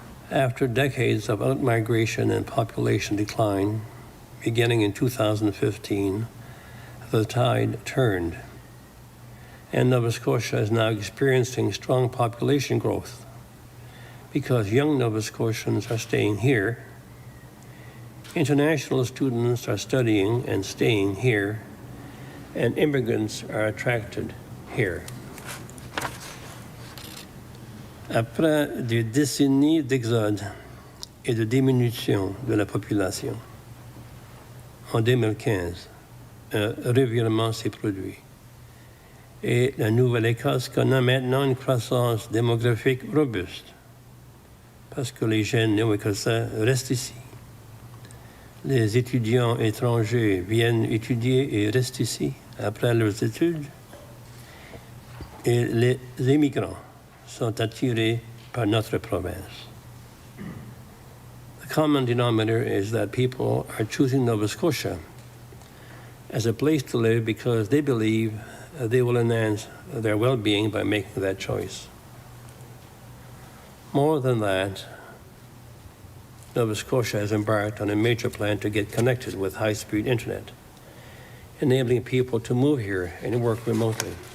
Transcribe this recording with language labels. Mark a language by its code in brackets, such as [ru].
[en] After decades of outmigration and population decline, beginning in 2015, the tide turned, and Nova Scotia is now experiencing strong population growth because young Nova Scotians are staying here, international students are studying and staying here, and immigrants are attracted here. [fr] Après des décennies d'exode et de diminution de la population, en 2015, un revirement s'est produit. Et la Nouvelle-Écosse connaît maintenant une croissance démographique robuste parce que les jeunes néo-écossais restent ici. Les étudiants étrangers viennent étudier et restent ici après leurs études. Et les immigrants sont attirés par notre province. [en] The common denominator is that people are choosing Nova Scotia as a place to live because they believe they will enhance their well-being by making that choice. More than that, Nova Scotia has embarked on a major plan to get connected with high-speed internet, enabling people to move here and work remotely.